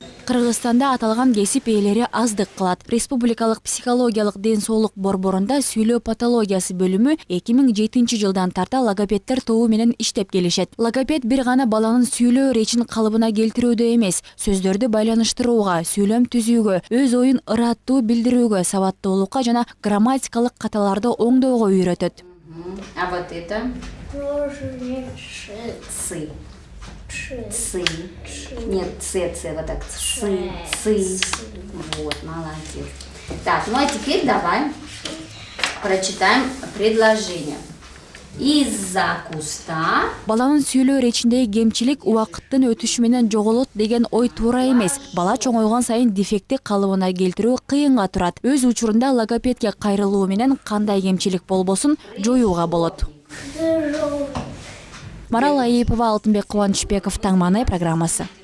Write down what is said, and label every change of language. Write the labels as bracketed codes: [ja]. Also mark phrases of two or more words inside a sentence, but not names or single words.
[ky] Кыргызстанда аталган кесип ээлери аздык кылат. Республикалык психологиялык ден соолук борборунда сүйлөө патологиясы бөлүмү 2007 жылдан тарта логопеддер тобу менен иштеп келишет. Логопед бир гана баланын сүйлөө речин калыбына келтирүүдө эмес, сөздөрдү байланыштырууга, сүйлөм түзүүгө, өз оюн ыраттуу билдирүүгө, сабаттуулукка жана грамматикалык каталарды оңдоого үйрөтөт. [ru] А вот это? Цы. Цы. Нет, цы, вот так. Цы. Вот, молодец. Так, ну а теперь давай прочитаем предложение. Из-за куста. [ky] Баланын сүйлөө речиндеги кемчилик убакыттын өтүшү менен жоголот деген ой туура эмес. Бала чоңойгон сайын дефекти калыбына келтирүү кыйынга турат. Өз учурунда логопедке кайрылуу менен кандай кемчилик болбосун жоюуга болот. Марал Айыпова, Алтынбек Кубанычбеков, Таң Маанай программасы.